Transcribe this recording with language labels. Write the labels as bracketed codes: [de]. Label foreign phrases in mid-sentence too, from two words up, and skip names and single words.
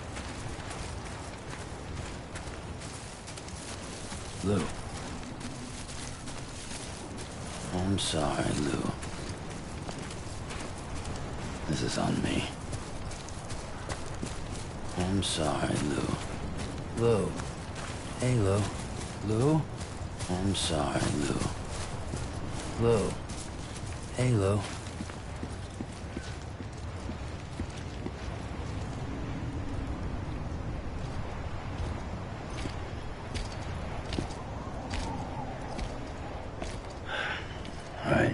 [en] Lou. I'm sorry, Lou. This is on me. I'm sorry, Lou. Lou. Hey, Lou. Lou? I'm sorry, Lou. Lou. Hey, Lou. All right.